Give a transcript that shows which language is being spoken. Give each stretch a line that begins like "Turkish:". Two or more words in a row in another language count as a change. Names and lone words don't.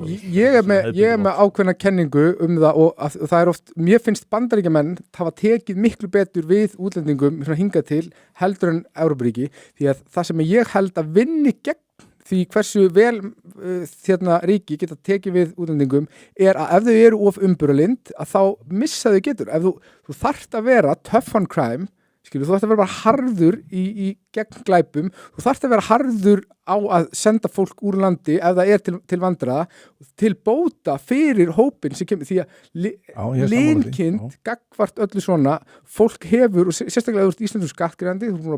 Icelandic: Ég er með ákveðna kenningu það og það er oft, mér finnst Bandaríkjamenn hafa tekið miklu betur við útlendingum hingað til heldur en Evrópuríki því að það sem ég held að vinni gegn því hversu vel ríki geta tekið við útlendingum er að ef þau eru of umburðarlynd að þá missa þau getur. Ef þú þarft að vera
English: tough on crime,
Icelandic: þú þarft að vera bara harður í gegn glæpum, þú þarft að vera harður á að senda fólk úr landi ef það er til vandræða, til bóta fyrir hópin sem kemur, því að linkind gagnvart öllu svona, fólk hefur, og sérstaklega þú ert Íslandur skattgreiðandi, þú er búin